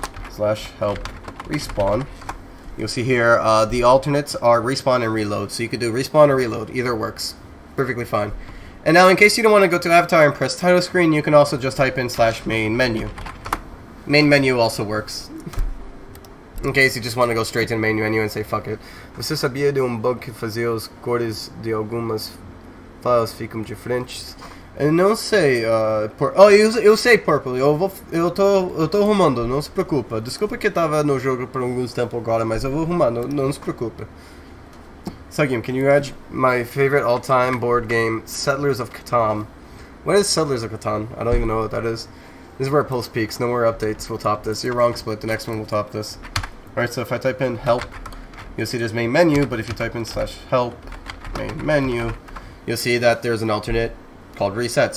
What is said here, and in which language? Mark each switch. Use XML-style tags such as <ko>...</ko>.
<en>/help respawn. You'll see here the alternates are respawn and reload. So you could do respawn or reload. Either works. Perfectly fine. And now in case you don't want to go to avatar and press title screen, you can also just type in /main menu. Main menu also works. In case you just want to go straight to the main menu and say fuck it.</en> <pt>Você sabia de bug que fazia as cores de algumas files ficam diferentes? Eu não sei, eu sei Purple, eu tô arrumando, não se preocupa. Desculpa que tava no jogo por alguns tempo agora, mas eu vou arrumar, não se preocupa.</pt> <en>Sugim, can you add my favorite all-time board game, Settlers of Catan? What is Settlers of Catan? I don't even know what that is. This is where it posts peaks, no more updates will top this. You're wrong, Split, the next one will top this. Alright, so if I type in help, you'll see there's main menu, but if you type in /help, main menu, you'll see that there's an alternate called reset.</en>